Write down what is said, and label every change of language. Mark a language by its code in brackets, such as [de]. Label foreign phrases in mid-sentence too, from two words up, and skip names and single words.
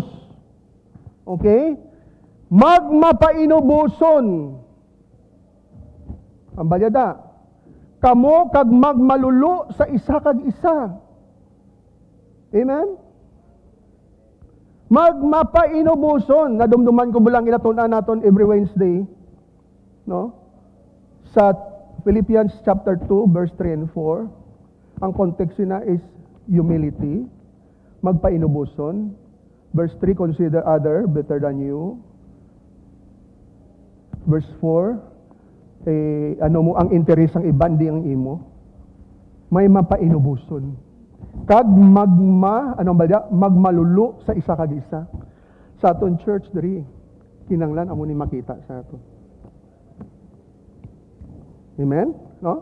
[hil] Okay? Magmapainubuson. Ang balyada. Kamo kag magmalulu sa isa kag isa. Amen? Magmapainubuson. Nadumduman ko bulang inatunan naton [en] every Wednesday. [hil] No? [en] Sa Philippians chapter 2, verse 3 and 4, ang context na is humility. [hil] Magpainubuson. [en] Verse 3, consider other better than you. [hil] Verse 4, ang interes ang iba, hindi ang imo. May mapainubuson. Kag magmalulu sa isa kag isa. Sa aton church diri, kinanglan amo ni makita sa aton. Amen? No?